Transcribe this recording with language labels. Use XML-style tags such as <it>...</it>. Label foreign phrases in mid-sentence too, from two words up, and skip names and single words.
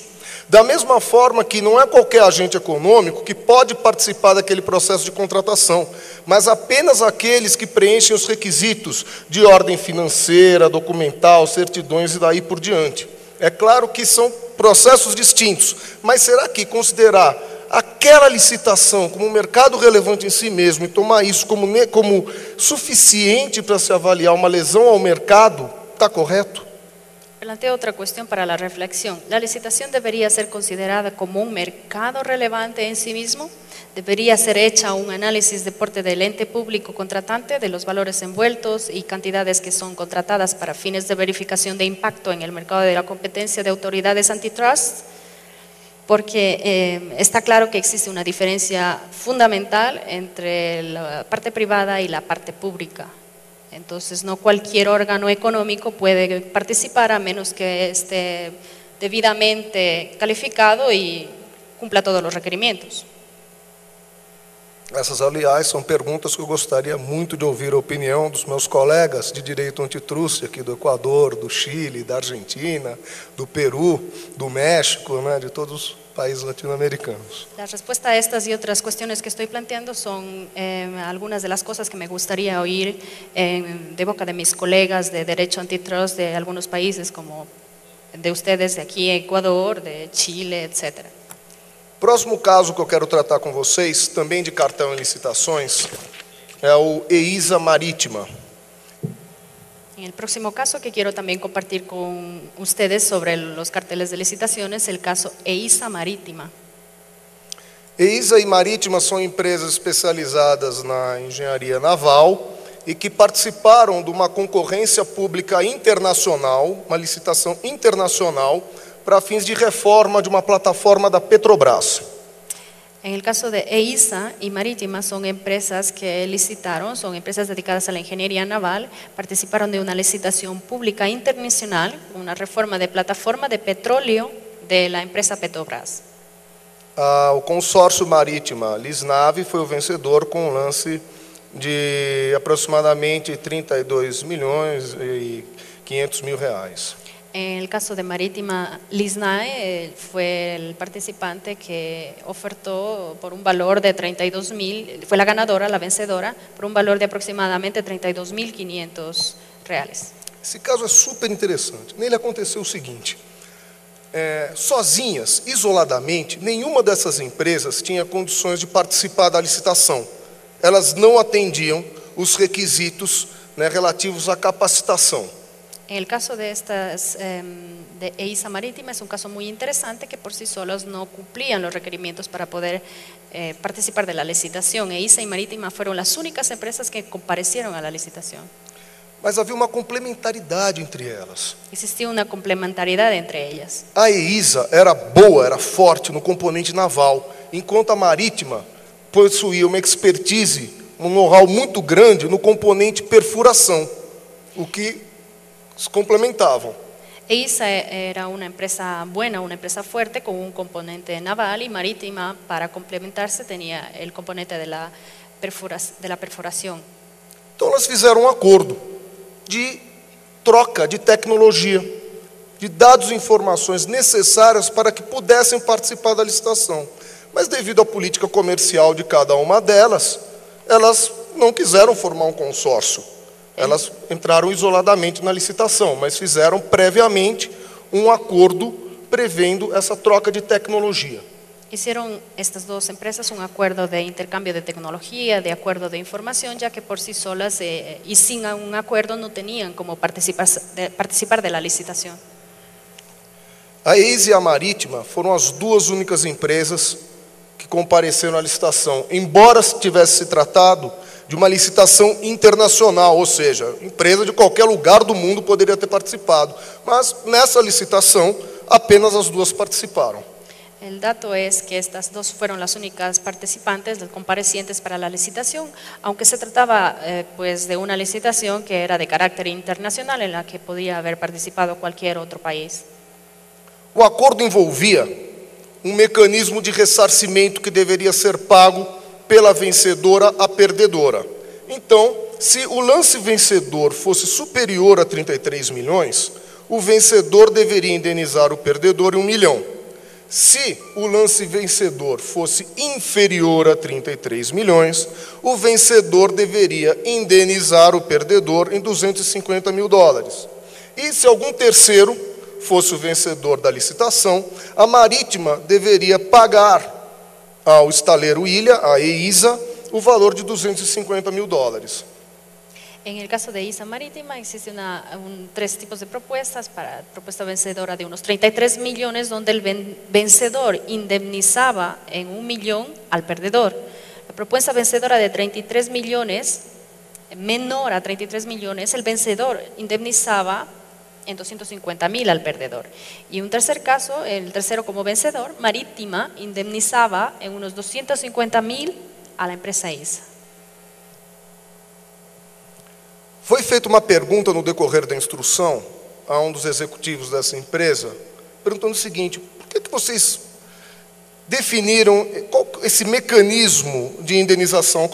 <pt>Da mesma forma que não é qualquer agente econômico que pode participar daquele processo de contratação, mas apenas aqueles que preenchem os requisitos de ordem financeira, documental, certidões e daí por diante. É claro que são processos distintos, mas será que considerar aquela licitação como um mercado relevante em si mesmo e tomar isso como suficiente para se avaliar uma lesão ao mercado, está correto?</pt> <es>Planteo otra cuestión para la reflexión. ¿La licitación debería ser considerada como un mercado relevante en sí mismo? ¿Debería ser hecha un análisis de porte del ente público contratante de los valores envueltos y cantidades que son contratadas para fines de verificación de impacto en el mercado de la competencia de autoridades antitrust? Porque está claro que existe una diferencia fundamental entre la parte privada y la parte pública. Entonces, no cualquier órgano económico puede participar a menos que esté debidamente calificado y cumpla todos los requerimientos.</es> <pt>Essas, aliás, são perguntas que eu gostaria muito de ouvir a opinião dos meus colegas de direito antitruste aqui do Equador, do Chile, da Argentina, do Peru, do México, de todos os países latinoamericanos.</pt> <es>La respuesta a estas y otras cuestiones que estoy planteando son algunas de las cosas que me gustaría oír de boca de mis colegas de derecho antitrust de algunos países como de ustedes de aquí, Ecuador, de Chile, etc.</es> <pt>Próximo caso que eu quero tratar com vocês, também de cartel em licitações, é o EISA Marítima.</pt> <es>En el próximo caso que quiero también compartir con ustedes sobre los carteles de licitaciones, el caso EISA Marítima.</es> <pt>EISA e Marítima são empresas especializadas na engenharia naval e que participaram de uma concorrência pública internacional, uma licitação internacional, para fins de reforma de uma plataforma da Petrobras.</pt> <es>En el caso de EISA y Marítima son empresas que licitaron, son empresas dedicadas a la ingeniería naval, participaron de una licitación pública internacional, una reforma de plataforma de petróleo de la empresa Petrobras.</es> <pt>O consórcio Marítima Lisnave foi o vencedor com um lance de aproximadamente 32 milhões e 500 mil reais.</pt> <es>En el caso de Marítima Lisnae, fue el participante que ofertó por un valor de 32.000, fue la ganadora, la vencedora, por un valor de aproximadamente 32.500 reales.</es> <pt>Esse caso é super interessante. Nele aconteceu o seguinte: sozinhas, isoladamente, nenhuma dessas empresas tinha condições de participar da licitação. Elas não atendiam os requisitos, relativos à capacitação.</pt> <es>En el caso de estas de EISA Marítima es un caso muy interesante que por sí solos no cumplían los requerimientos para poder participar de la licitación. EISA y Marítima fueron las únicas empresas que comparecieron a la licitación.</es> <pt>Mas havia uma complementaridade entre elas.</pt> <es>Existía una complementariedad entre ellas.</es> <pt>A EISA era boa, era forte no componente naval, enquanto a Marítima possuía uma expertise, um know-how muito grande no componente perfuração, o que se complementavam.</pt> <es>EISA era una empresa buena, una empresa fuerte con un componente naval, y Marítima, para complementarse, tenía el componente de la perforación.</es> <pt>Então elas fizeram um acordo de troca de tecnologia, de dados e informações necessárias para que pudessem participar da licitação. Mas devido à política comercial de cada uma delas, elas não quiseram formar um consórcio. Elas entraram isoladamente na licitação, mas fizeram previamente um acordo prevendo essa troca de tecnologia.</pt> <es>Hicieron estas dos empresas un acuerdo de intercambio de tecnología, de acuerdo de información, ya que por sí solas y sin un acuerdo no tenían como participar de la licitación.</es> <pt>A EISA e a Marítima foram as duas únicas empresas que compareceram à licitação, embora tivesse se tratado de uma licitação internacional, ou seja, empresa de qualquer lugar do mundo poderia ter participado, mas nessa licitação apenas as duas participaram.</pt> <es>El dato es que estas dos fueron las únicas participantes, los comparecientes para la licitación, aunque se trataba pues de una licitación que era de carácter internacional en la que podía haber participado cualquier otro país.</es> <pt>O acordo envolvia um mecanismo de ressarcimento que deveria ser pago pela vencedora à perdedora. Então, se o lance vencedor fosse superior a 33 milhões, o vencedor deveria indenizar o perdedor em 1 milhão. Se o lance vencedor fosse inferior a 33 milhões, o vencedor deveria indenizar o perdedor em 250 mil dólares. E se algum terceiro fosse o vencedor da licitação, a Marítima deveria pagar ao estaleiro Ilha, a EISA, o valor de 250 mil dólares.</pt> <es>En el caso de EISA Marítima existe tres tipos de propuestas. Para propuesta vencedora de unos 33 millones, donde el vencedor indemnizaba en 1 millón al perdedor. La propuesta vencedora de 33 millones, menor a 33 millones, el vencedor indemnizaba en 250.000 al perdedor. Y un tercer caso, el tercero como vencedor, Marítima indemnizaba en unos 250.000 a la empresa EISA.</es> <pt>Foi feita uma pergunta no decorrer da instrução a um dos executivos dessa empresa, perguntando o seguinte: por que vocês definiram esse mecanismo de indenização?</pt>